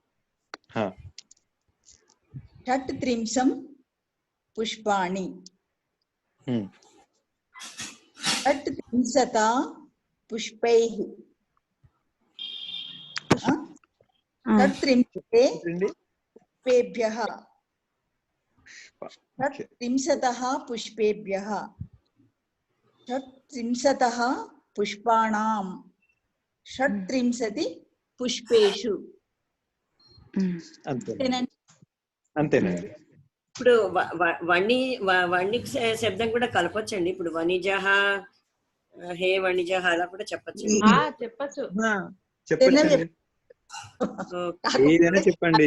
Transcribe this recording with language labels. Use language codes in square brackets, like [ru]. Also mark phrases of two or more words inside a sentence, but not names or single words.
[sa] షట్త్రింశం పుష్పాణి. షట్త్రింశత పుష్పైః. षट्त्रिंशते [te] ఏంటండి? [sa] पुष्पेभ्यः षट्त्रिंशतः पुष्पेभ्यः षट्त्रिंशतः पुष्पाणां षट्त्रिंशति पुष्पेषु [te] అంతేనండి. అంతేనండి. ఇప్పుడు వణిక్ శబ్దం కూడా కలపొచ్చండి. ఇప్పుడు వణిజహ, హే వణిజహ అలా కూడా చెప్పచ్చు. చెప్పచ్చు. చెప్పండి, ఏదైనా చెప్పండి.